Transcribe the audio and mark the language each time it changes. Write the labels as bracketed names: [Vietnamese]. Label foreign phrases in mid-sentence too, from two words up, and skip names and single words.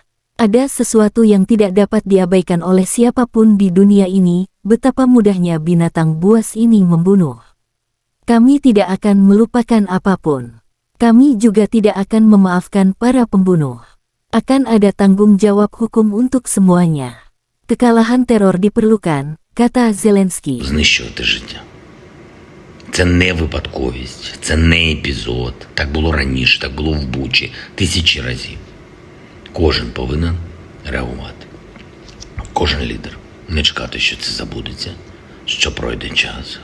[Indonesian] Ada sesuatu yang tidak dapat diabaikan oleh siapapun di dunia ini, betapa mudahnya binatang buas ini membunuh. Kami tidak akan melupakan apapun. Kami juga tidak akan memaafkan para pembunuh. Akan ada tanggung jawab hukum untuk semuanya. Kekalahan teror diperlukan, kata Zelensky. [Ukrainian] Знищувати життя. Це не випадковість, це не епізод. Так було раніше, так було в Бучі тисячі разів. Кожен повинен реагувати. Кожен лідер. Не чекати, що це забудеться, що пройде час.